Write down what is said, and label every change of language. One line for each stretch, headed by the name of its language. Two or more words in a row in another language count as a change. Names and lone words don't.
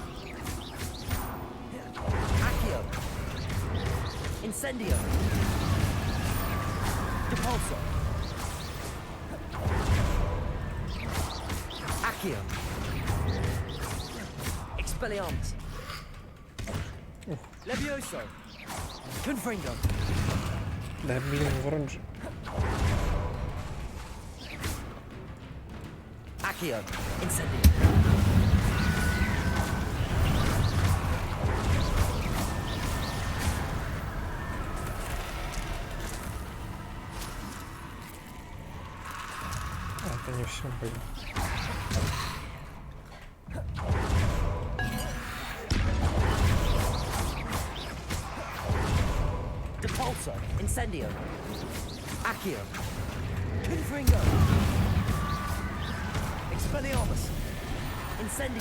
Latin: Accio. Incendio. Depulso. Accio. Expelliarmus. Levioso. Confringo.
Russian: Да, блин, ворон же.
Latin: Accio. Incendio.
Russian: А, это не все, блин.
Latin: Depulso. Incendio. Accio. Confringo. Expelliarmus. Incendio.